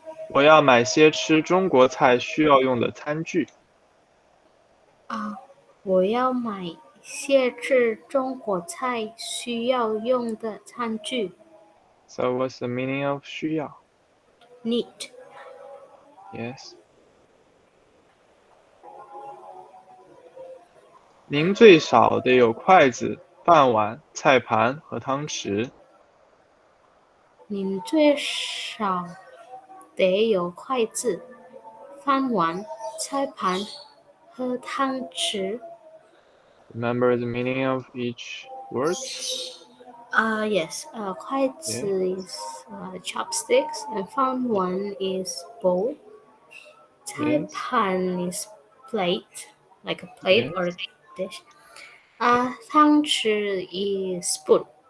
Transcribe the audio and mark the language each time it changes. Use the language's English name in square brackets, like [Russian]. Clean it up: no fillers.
[Chinese] 我要买些吃中国菜需要用的餐具。我要买些吃中国菜需要用的餐具。 [English] So, what's the meaning of 需要? Need. Yes. [Chinese] 您最少得有筷子、饭碗、菜盘和汤匙。您最少得有筷子、饭碗、菜盘和汤匙。 [English] Remember the meaning of each word? Yes. 筷 Yeah. 子 is chopsticks and 饭碗 is bowl. [Chinese] 菜 [English] Yes. 盘 is plate, like a plate Yes. or a dish. 汤匙 is spoon.